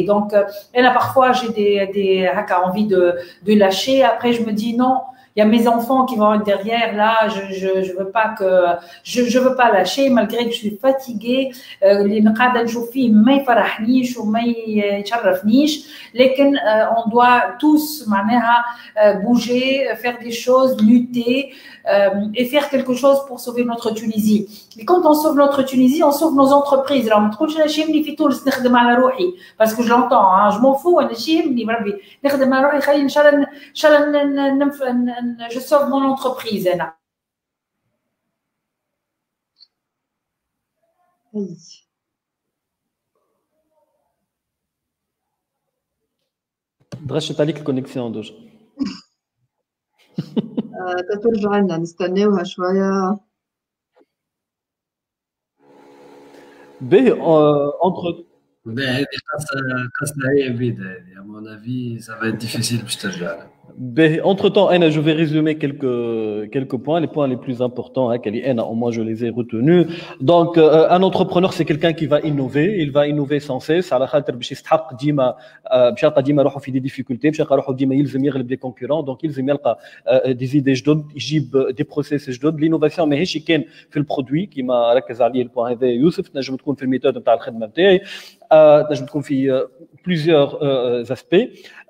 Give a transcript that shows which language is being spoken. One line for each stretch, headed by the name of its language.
French: Donc là parfois j'ai des envie de lâcher, après je me dis non, il y a mes enfants qui vont être derrière là, je veux pas veux pas lâcher malgré que je suis fatiguée.
Arabic: اللي قاعده نشوف فيه ما يفرحنيش وما يشرفنيش,
French: لكن on doit tous
Arabic: معناها
French: bouger, faire des choses, lutter et faire quelque chose pour sauver notre Tunisie. Et quand on sauve notre Tunisie, on sauve nos entreprises. Alors
Arabic: ما تقولش انا شي يهمني في تونس نخدم على روحي
French: parce que je l'entends, je m'en fous,
Arabic: انا شي يهمني بربي نخدم على روحي, خلي ان شاء الله
French: je sauve mon entreprise.
Arabic: درشت عليك الكونيكسيون دوج. ترجع لنا نستناوها شويه. باهي
French: entre
Arabic: هذه قصة هي بعيدة هذه.
French: À mon avis, ça va être difficile
Arabic: باش ترجع لها.
French: Entre-temps, je vais résumer quelques points, les points les plus importants, au moins je les ai retenus. Donc, un entrepreneur, c'est quelqu'un qui va innover, il va innover sans cesse.
Arabic: على خاطر باش يستحق ديما باش يلقى ديما روحه في دي difficultés, باش يلقى روحه ديما يلزم يغلب
French: des concurrents,
Arabic: donc يلزم يلقى
French: des idées
Arabic: جدد, يجيب
French: des process
Arabic: جدد. l'innovation ماهيش كان في البرودوي كيما ركز عليه البوان هذا يوسف, تنجم تكون في الميثود نتاع الخدمه نتاعي, تنجم تكون في
French: plusieurs aspects.